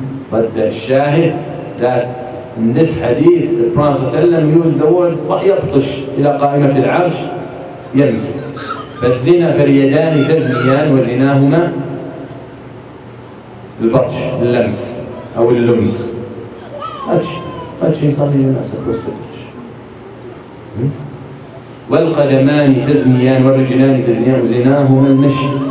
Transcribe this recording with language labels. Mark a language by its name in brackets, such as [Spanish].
[English] But the shahid that in this hadith the Prophet ﷺ used the word [Arabic] يبطش إلى قائمة العرش يمسك. فالزنا فاليدان تزنيان وزناهما البطش، اللمس أو اللمس. [English] touching something you're not supposed to touch. [Arabic] والقدمان تزنيان والرجلان تزنيان وزناهما المشي.